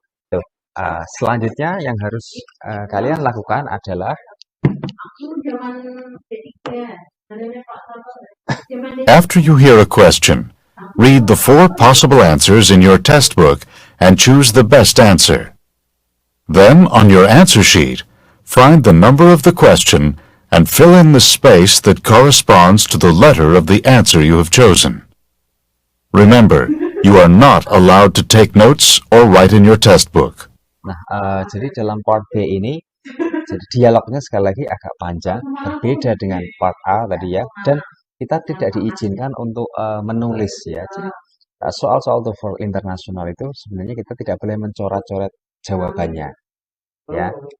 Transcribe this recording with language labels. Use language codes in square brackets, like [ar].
[id] Tuh, selanjutnya yang harus kalian lakukan adalah [en] After you hear a question, read the 4 possible answers in your test book and choose the best answer. Then, on your answer sheet, find the number of the question and fill in the space that corresponds to the letter of the answer you have chosen. Remember, you are not allowed to take notes or write in your test book. [id] Nah, jadi dalam part B ini, jadi dialognya sekali lagi agak panjang, berbeda dengan part A tadi ya, dan kita tidak diizinkan untuk menulis ya. Jadi soal-soal TOEFL internasional itu sebenarnya kita tidak boleh mencoret-coret jawabannya, ya.